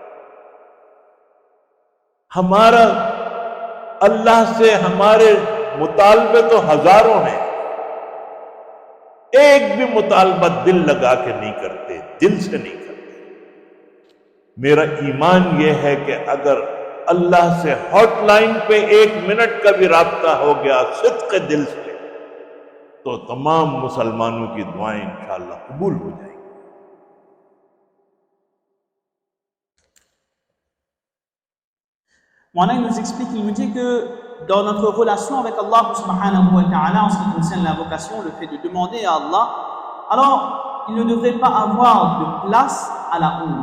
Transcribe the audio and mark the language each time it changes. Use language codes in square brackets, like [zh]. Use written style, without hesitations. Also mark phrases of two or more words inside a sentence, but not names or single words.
[ur] ہمارا اللہ سے ہمارے مطالبے تو ہزاروں ہیں، ایک بھی مطالبہ دل لگا کے نہیں کرتے، دل سے نہیں کرتے. میرا ایمان یہ ہے کہ اگر اللہ سے ہاٹ لائن پے 1 منٹ کا بھی رابطہ ہو گیا صدق دل سے، تو تمام مسلمانوں کی دعائیں [ar] إن شاء الله [ur] قبول ہو جائیں گی. [fr] Voilà, il nous explique, il nous dit que dans notre relation avec Allah [ar] سبحانه وتعالى, [fr] en ce qui concerne l'invocation, le fait de demander à Allah, alors il ne devrait pas avoir de place à la honte.